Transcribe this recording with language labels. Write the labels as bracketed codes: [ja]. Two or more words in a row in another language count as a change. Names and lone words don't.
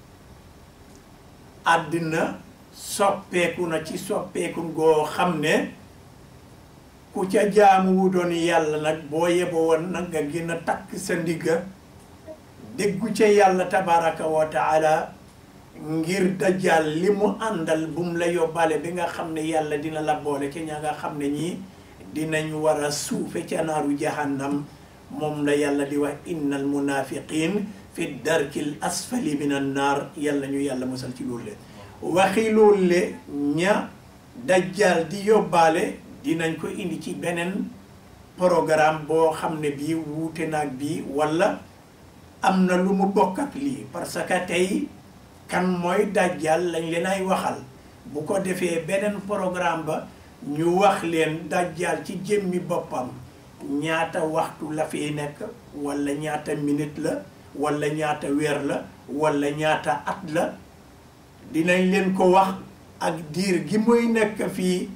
[wo] àddina soppeeku na ci soppeeku goo xam ne ku ca jaamu wu doon yàlla nag boo yebo woon nag nga gën a takk sa ndigga déggu ca yàlla [ar] تبارك وتعالى [wo] ngir dajjal li mu àndal bum la yóbbaale bi nga xam ne yàlla dina la boole ca ña nga xam ne ñii dinañ war a suufe ca naaru jahannam moom la yàlla di wax [ar] إن المنافقين في الدرك الأسفل من النار [wo] yàlla ñu yàlla musal ci loolu le waxi loolu le ña dajjal di yóbbaale dinañ ko indi ci beneen programme boo xam ne bii wuute naag bii wala am na lu mu bokk ak lii [fr] parce que [wo] tey kan mooy dajjal lañ leen ay waxal bu ko defee beneen programme ba ñu wax leen dajjal ci jëmmi boppam ñaata waxtu la fi nekk wala ñaata minute la wala ñaata weer la wala ñaata at la dinañ leen ko wax ak diir gi muy nekk fii